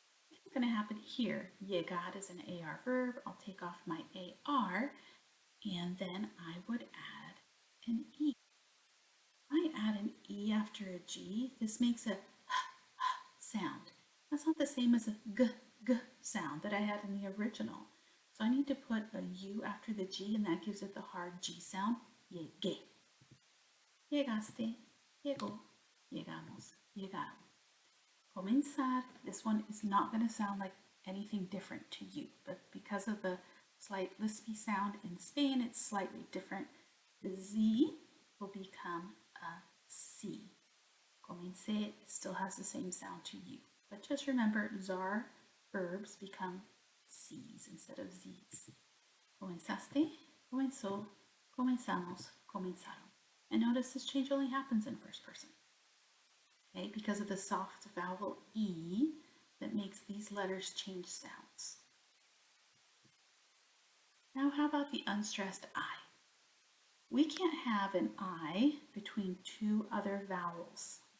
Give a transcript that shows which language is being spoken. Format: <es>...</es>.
<en>What's going to happen here? Llegar is an AR verb. I'll take off my AR, and then I would add an E. I add an E after a G, this makes a h, h sound. That's not the same as a g, g sound that I had in the original. So I need to put a U after the G, and that gives it the hard G sound.</en> <es>Llegué. Llegaste, llegó, llegamos, llegaron.</es> <en>Comenzar, this one is not going to sound like anything different to you, but because of the slight lispy sound in Spain, it's slightly different. The Z will become a C. Comencé still has the same sound to you, but just remember, ZAR verbs become C's instead of Z's.</en> <es>Comenzaste, comenzó, comenzamos, comenzaron.</es> <en>And notice this change only happens in first person. Okay, because of the soft vowel E that makes these letters change sounds. Now how about the unstressed I? We can't have an I between two other vowels.</en>